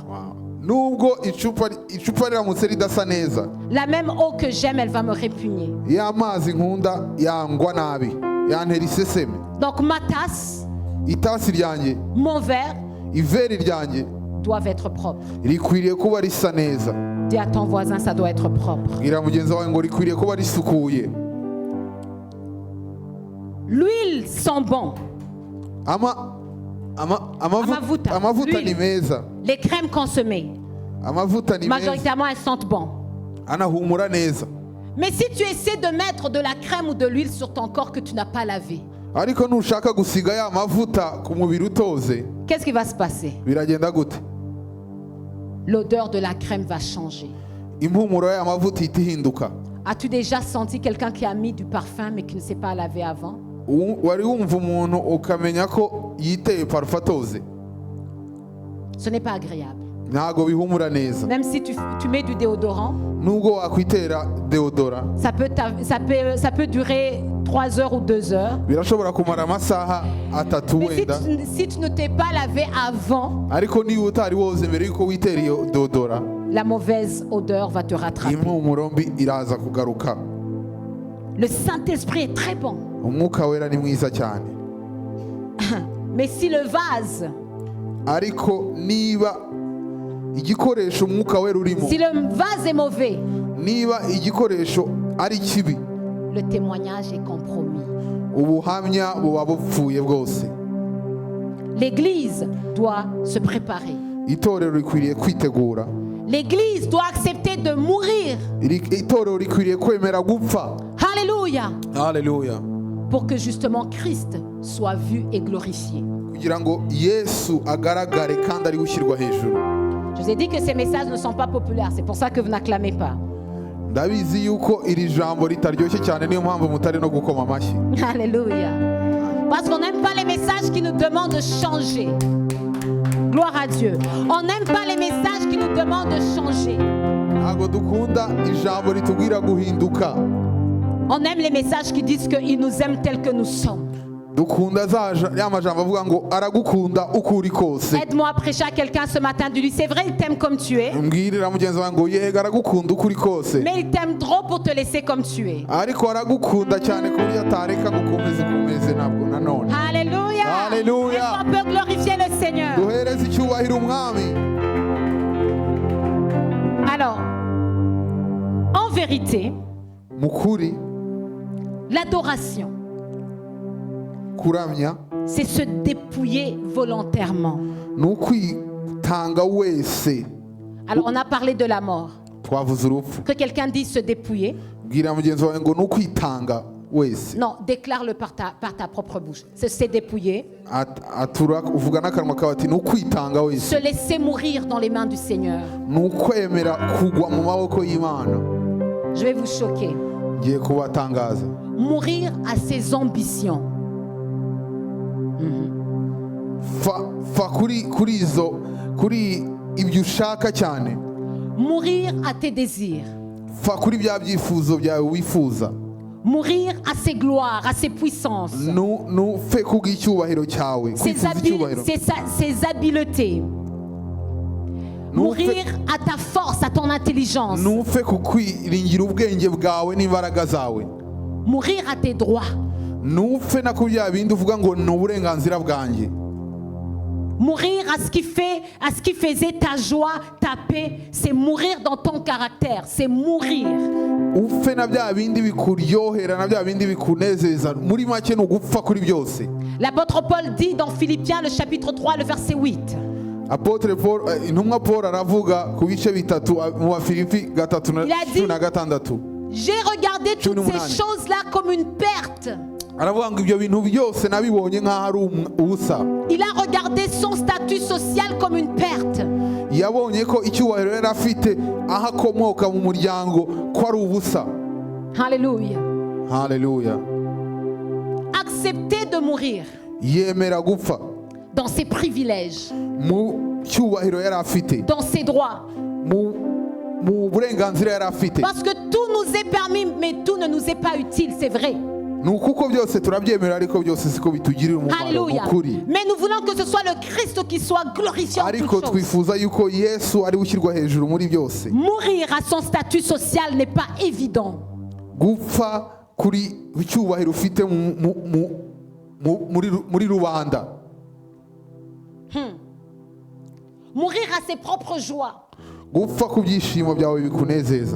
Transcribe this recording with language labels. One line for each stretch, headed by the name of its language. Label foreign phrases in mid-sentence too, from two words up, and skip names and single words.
Kinyarwanda: nubwo icupa riramutse ridasa neza,
French: la même eau que j'aime, elle va me répugner.
Kinyarwanda: y'amazi nkunda yangwa nabi, yantera iseseme.
French: Donc ma tasse,
Kinyarwanda: Itasi ryanjye,
French: mon verre
Kinyarwanda: iveri ryanjye
French: doivent être propres.
Kinyarwanda: rikwiriye kuba risa neza.
French: Dis à ton voisin, ça doit être propre.
Kinyarwanda: Bwira mugenzi wawe ngo rikwiriye kuba risukuye.
French: L'huile sent bon.
Kinyarwanda: Amavuta ni meza.
French: Les crèmes consommées,
Kinyarwanda: Amavuta ni meza.
French: majoritairement, elles sentent bon.
Kinyarwanda: Anahumura neza.
French: Mais si tu essaies de mettre de la crème ou de l'huile sur ton corps que tu n'as pas lavé,
Kinyarwanda: Ariko nushaka gusiga ya mavuta ku mubiri utoze,
French: qu'est-ce qui va se passer?
Kinyarwanda: biragenda gute?
French: L'odeur de la crème va changer.
Kinyarwanda: Impumuro ya mavuta ihita ihinduka.
French: As-tu déjà senti quelqu'un qui a mis du parfum mais qui ne s'est pas lavé avant?
Kinyarwanda: Wari wumva umuntu ukamenya ko yiteye parufe atoze?
French: Ce n'est pas agréable.
Kinyarwanda: Ntago bihumura neza.
French: Même si tu mets du déodorant,
Kinyarwanda: Nubwo wakwitera deodora,
French: ça peut durer 3 heures ou 2 heures.
Kinyarwanda: birashobora kumara amasaha atatu Mais wenda.
French: si tu ne t'es pas lavé avant,
Kinyarwanda: Ariko niba utari woze mbere yuko witera iyo deodora,
French: la mauvaise odeur va te rattraper.
Kinyarwanda: impumuro mbi iraza kugaruka.
French: Le Saint-Esprit est très bon.
Kinyarwanda: Umwuka wera ni mwiza cyane.
French: Mais si le vase,
Kinyarwanda: Ariko niba igikoresho umwuka wera urimo,
French: si le vase est mauvais,
Kinyarwanda: niba igikoresho ari kibi,
French: le témoignage est compromis.
Kinyarwanda: ubuhamya buba bupfuye bwose.
French: L'église doit se préparer.
Kinyarwanda: Itorero rikwiriye kwitegura.
French: L'église doit accepter de mourir.
Kinyarwanda: Itorero rikwiriye kwemera gupfa.
French: Alléluia.
Kinyarwanda: Haleluya.
French: Pour que justement Christ soit vu et glorifié.
Kinyarwanda: Kugira ngo Yesu agaragare kandi ari gushyirwa hejuru.
French: Je vous ai dit que ces messages ne sont pas populaires. C'est pour ça que vous n'acclamez pas.
Kinyarwanda: Ndabizi yuko iri jambo ritaryoshye cyane, niyo mpamvu mutari no gukoma amashyi.
French: Alléluia. Parce qu'on n'aime pas les messages qui nous demandent de changer. Gloire à Dieu. On n'aime pas les messages qui nous demandent de changer.
Kinyarwanda: ntabwo dukunda ijambo ritubwira guhinduka.
French: On aime les messages qui disent qu'il nous aime tels que nous sommes.
Kinyarwanda: Dukunda ya majambo avuga ngo aragukunda uko uri kose.
French: Aide-moi à prêcher à quelqu'un ce matin. Dis-lui, c'est vrai, il t'aime comme tu es.
Kinyarwanda: Mbwirira mugenzi wawe ngo yego aragukunda uko uri kose.
French: Mais il t'aime trop pour te laisser comme tu es.
Kinyarwanda: Ariko aragukunda cyane ku buryo atareka ngo ukomeze ntabwo nanone.
French: Alléluia. Alléluia. Est-ce qu'on peut glorifier le Seigneur?
Kinyarwanda: Duhereze icyubahiro umwami.
French: Alors, en vérité,
Kinyarwanda: Mukuri
French: l'adoration,
Kinyarwanda: kuramya
French: c'est se dépouiller volontairement.
Kinyarwanda: n'ukwitanga wese.
French: Alors, on a parlé de la mort.
Kinyarwanda: Twavuze urupfu.
French: Que quelqu'un dise se dépouiller.
Kinyarwanda: Bwira mugenzi wawe ngo n'ukwitanga wese.
French: Non, déclare-le par ta propre bouche. C'est se dépouiller.
Kinyarwanda: Atura uvuga n'akanwa kawe ati n'ukwitanga wese.
French: Se laisser mourir dans les mains du Seigneur.
Kinyarwanda: N'ukwemera kugwa mu maboko y'Imana.
French: Je vais vous choquer.
Kinyarwanda: Ngiye kubatangaza.
French: Mourir à ses ambitions.
Kinyarwanda: Fa kuri ibyo ushaka cyane.
French: Mourir à tes désirs.
Kinyarwanda: Fa kuri bya byifuzo byawe wifuza.
French: Mourir à ses gloires, à ses puissances.
Kinyarwanda: Fe kubw'icyubahiro cyawe.
French: Ses habiletés. Mourir à ta force, à ton intelligence.
Kinyarwanda: Nufe kukwiringira ubwenge bwawe n'imbaraga zawe.
French: Mourir à tes droits.
Kinyarwanda: Nufe na kubya bindi uvuga ngo ni uburenganzira bwanjye.
French: Mourir à ce qui faisait ta joie, ta paix, c'est mourir dans ton caractère, c'est mourir.
Kinyarwanda: Ufe na bya bindi bikuryohera na bya bindi bikunezeza muri make no gupfa kuri byose.
French: L'apôtre Paul dit dans Philippiens le chapitre 3 le verset 8.
Kinyarwanda: Apôtre Paul intumwa Paul aravuga ku bice bitatu mu Bafilipi 3:16.
French: J'ai regardé toutes ces choses-là comme une perte.
Kinyarwanda: Aravuga ngo ibyo bintu byose nabibonye nk'aho ari ubusa.
French: Il a regardé son statut social comme une perte.
Kinyarwanda: Yabonye ko icyubahiro yari afite aho akomoka mu muryango ko ari ubusa.
French: Alléluia. Alléluia. Accepter de mourir.
Kinyarwanda: Yemera gupfa.
French: Dans ses privilèges.
Kinyarwanda: Mu cyubahiro yari afite.
French: Dans ses droits.
Kinyarwanda: Mu burenganzira yari afite.
French: Parce que tout nous est permis, mais tout ne nous est pas utile, c'est vrai.
Kinyarwanda: Nukuko byose turabyemera ariko byose siko bitugirira umumaro ukuri.
French: Mais nous voulons que ce soit le Christ qui soit glorifié en toutes ariko choses.
Kinyarwanda: Twifuza yuko Yesu ari ushyirwa hejuru muri byose.
French: Mourir à son statut social n'est pas évident.
Kinyarwanda: Gupfa kuri icyubahiro ufite muri rubanda.
French: Mourir à ses propres joies.
Kinyarwanda: Gupfa ku byishimo byawe bikunezeza.